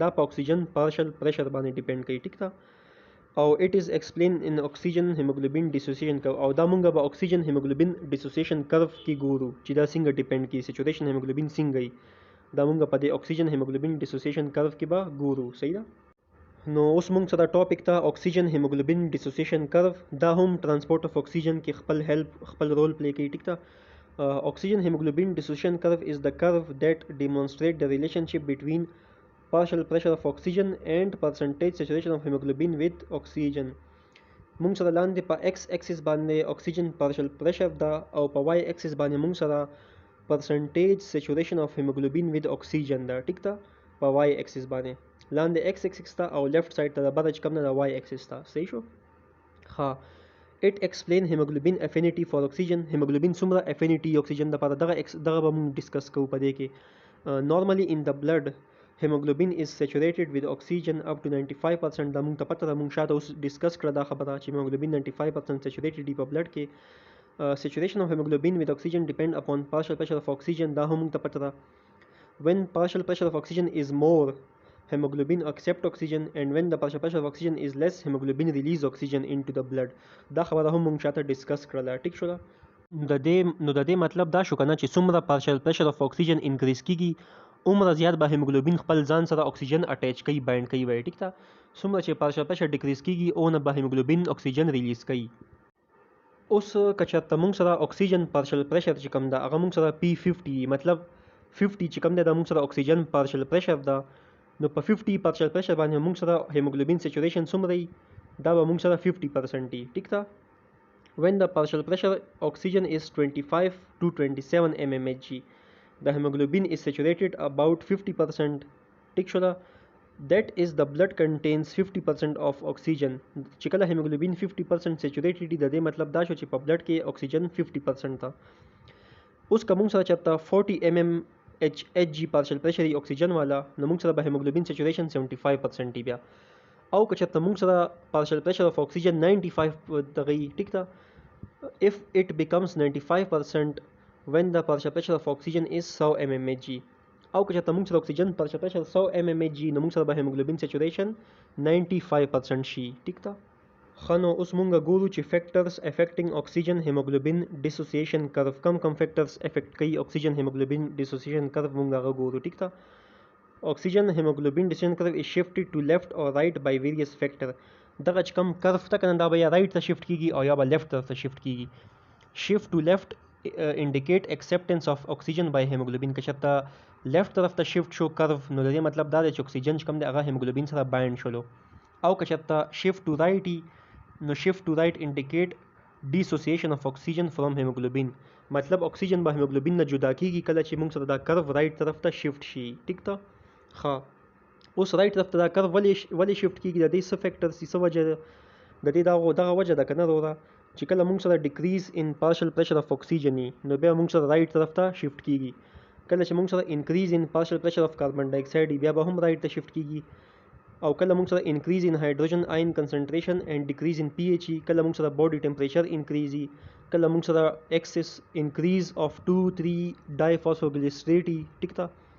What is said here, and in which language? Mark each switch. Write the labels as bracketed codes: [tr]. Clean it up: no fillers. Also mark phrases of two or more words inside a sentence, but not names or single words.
[ps] دا په اکسیجن [en] partial pressure [ps] باندې ډیپند کوي. ټیک ده. [en] او it is explained in oxygen hemoglobin dissociation curve. [ps] او دا مونږ به [en] oxygen hemoglobin dissociation curve [ps] کې ګورو چې دا څنګه ډیپند کوي [en] saturation hemoglobin [ps] څنګه وي. دا مونږ په دې [en] oxygen hemoglobin dissociation curve [ps] کې به ګورو. صحیح ده. نو اوس مونږ سره ټاپک ته [en] oxygen hemoglobin dissociation curve. [ps] دا هم [en] transport of oxygen [ps] کې خپل رول پلی کوي. ټیک ده. [en] oxygen hemoglobin dissociation curve is the curve that demonstrate the relationship between partial pressure of oxygen and percentage saturation of hemoglobin with oxygen. [ps] مونږ سره لاندې په [en] x axis [ps] باندې [en] oxygen partial pressure [ps] ده او په [en] y axis [ps] باندې مونږ سره [en] percentage saturation of hemoglobin with oxygen [ps] ده. ټیک ده. په [en] y axis [ps] باندې لاندې [en] x axis [ps] ته او [en] left side [ps] ته د بره چې کوم نه د [en] y axis [ps] ته. صحیح شو. [en] ها it explain hemoglobin affinity for oxygen. [ps] hemoglobin څومره [en] affinity oxygen [ps] لپاره دغه به مونږ ډسکس کوو په دې کې. [en] normally in the blood hemoglobin is saturated with oxygen up to 95%. [ps] دا مونږ ته پته ده، مونږ شاته اوس ډسکس کړه دا خبره چې [en] hemoglobin 95% saturated [ps] دی په بلډ کې. [en] saturation of hemoglobin with oxygen depend upon partial pressure of oxygen. [ps] دا هم مونږ ته پته ده. [en] when partial pressure of oxygen is more, hemoglobin accept oxygen, and when the partial pressure of oxygen is less, hemoglobin release oxygen into the blood. [ps] دا خبره هم مونږ شاته ډسکس کړله. ټیک شو. د دې مطلب دا شو کنه چې څومره [en] partial pressure of oxygen increase [ps] کیږي عمره زیات به هیموګلوبین خپل ځان سره اکسیجن اٹیچ کوي، بایند کوي. وای ټیک ده. څومره چې [en] partial pressure decrease [ps] کیږي اونه به هیموګلوبین اکسیجن ریلیز کوي. اوس که چېرته موږ سره اکسیجن [en] partial pressure [ps] چې کوم ده هغه موږ سره P50 مطلب 50 چې کوم ده موږ سره اکسیجن [en] partial pressure [ps] ده، نو په 50 partial pressure باندې موږ سره [en] hemoglobin saturation [ps] څومره وي؟ دا به موږ سره 50% وي. ټیک ده. [en] when the partial pressure oxygen is 25 to 27 mmHg, the hemoglobin is saturated about 50%. [ps] ټیک شو. [en] that is the blood contains 50% of oxygen. [ps] چې کله [en] hemoglobin 50% saturated [ps] دی د دې مطلب دا شو چې په بلډ کې اکسیجن 50% ده. اوس که موږ سره چېرته 40 mmHg [en] partial pressure [ps] ای اکسیجن والا نو موږ سره به [en] hemoglobin saturation [ps] 75% ای بیا او که چېرته موږ سره [en] partial pressure of oxygen [ps] 95 دغه ټیک ده [en] if it becomes 95% when the partial pressure of oxygen is 100 mmHg [ps] او که چېرته موږ سره اکسیجن [en] partial pressure 100 mmHg [ps] نو موږ سره به [en] hemoglobin saturation [ps] 95% شي ټیک ده خنو اوس مونږ ګورو چې [en] factors affecting oxygen hemoglobin dissociation curve [ps] کم [en] factors affect [ps] کوي [en] oxygen hemoglobin dissociation curve [ps] مونږ هغه ګورو ټیک ده [en] oxygen hemoglobin decision curve is shifted to left or right by various factor [ps] دغه چې کوم کرف ته کنه دا به یا رائټ ته شفت کیږي او یا به لیفت طرف ته شفت کیږي [en] shift to left indicate acceptance of oxygen by hemoglobin [ps] که چېرته لیفت طرف ته شفت شو کرف نو د دې مطلب دا دی چې اکسیجن چې کوم دی هغه هیموګلوبین سره بایند شولو او که چېرته [en] shift to right [ps] نو [en] shift to right indicate dissociation of oxygen from hemoglobin [ps] مطلب اکسیجن به هیموګلوبین نه جدا کیږي کله چې موږ سره دا [en] curve right [ps] طرف ته شفت شي ټیک ته ها اوس رائټ طرف ته دا کرف ولې شفت کیږي د دې څه فیکټرز څه وجه ده د دې دغه وجه ده کنه وروره چې کله موږ سره [en] decrease in partial pressure of oxygen [ps] نو بیا موږ سره رائټ طرف ته شفت کیږي کله چې موږ سره [en] increase in partial pressure of carbon dioxide [ps] بیا به هم رائټ ته شفت کیږي او کله موږ سره [en] increase in hydrogen ion concentration and decrease in pH [ps] کله موږ سره [en] body temperature increase [ps] کله موږ سره [en] excess increase of 2,3 diphosphoglycerate [ps] ټیک ده